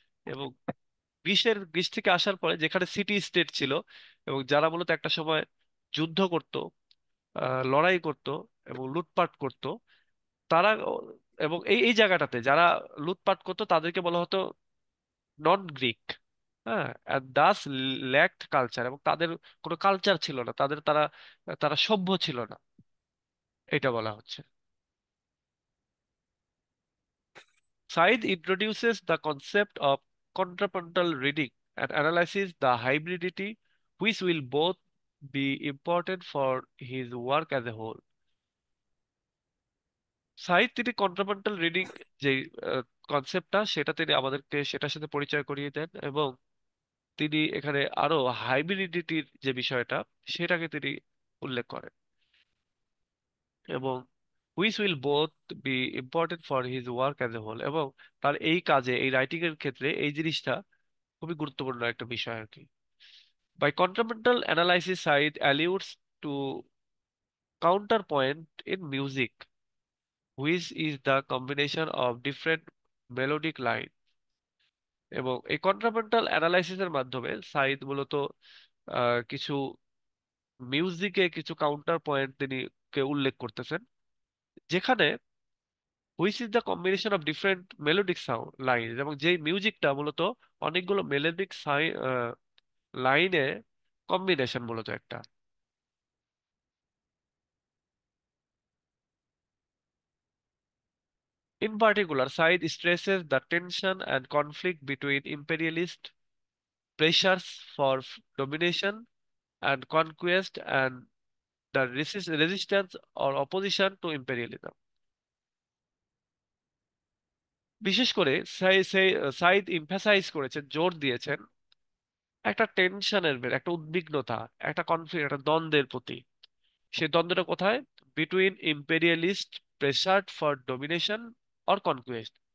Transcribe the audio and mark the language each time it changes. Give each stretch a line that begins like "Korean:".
Bangla: এবং গ্রিস থেকে আসার পরে যেখানে সিটি স্টেট ছিল, এবং যারা মূলত একটা সময় যুদ্ধ করত, লড়াই করত এবং লুটপাট করত, তারা এবং এই এই জায়গাটাতে যারা লুটপাট করতো তাদেরকে বলা হতো নন গ্রিক। হ্যাঁ,
English: thus lacked culture,
Bangla: এবং তাদের কোনো কালচার ছিল না, তারা তারা সভ্য ছিল না, এটা বলা হচ্ছে।
English: Said introduces the concept of contrapuntal reading and analyzes the hybridity, which will both be important for his work as a whole.
Bangla: Saeed তিনি কন্ট্রাপান্টাল রিডিং যে কনসেপ্টটা, সেটা তিনি আমাদেরকে সেটার সাথে পরিচয় করিয়ে দেন, এবং তিনি এখানে আরো হাইব্রিডিটির যে বিষয়টা সেটাকে তিনি উল্লেখ করেন, এবং
English: which will both be important for his work as a whole,
Bangla: এবং তার এই কাজে, এই রাইটিং এর ক্ষেত্রে এই জিনিসটা খুবই গুরুত্বপূর্ণ একটা বিষয় আর কি।
English: By contrapuntal analysis Said alludes to counterpoint in music, which is the combination of different melodic line।
Bangla: এবং এই কন্ট্রামেন্টাল অ্যানালাইসিসের মাধ্যমে সাইদ মূলত কিছু মিউজিকে কিছু কাউন্টার পয়েন্ট তিনি কে উল্লেখ করতেছেন, যেখানে
English: which is the combination of different melodic sound line,
Bangla: এবং যেই মিউজিকটা মূলত অনেকগুলো মেলোডিক লাইনে কম্বিনেশন মূলত একটা।
English: In particular, Said stresses the tension and conflict between imperialist pressures for domination and conquest and the resistance or opposition to imperialism।
Bangla: বিশেষ করে সাইদ ইমফাসাইজ করেছেন, জোর দিয়েছেন একটা টেনশনের, একটা উদ্বিগ্নতা, একটা কনফ্লিক্ট, একটা দ্বন্দ্বের প্রতি। সেই দ্বন্দ্বটা কোথায়?
English: Between imperialist pressure for domination or conquest.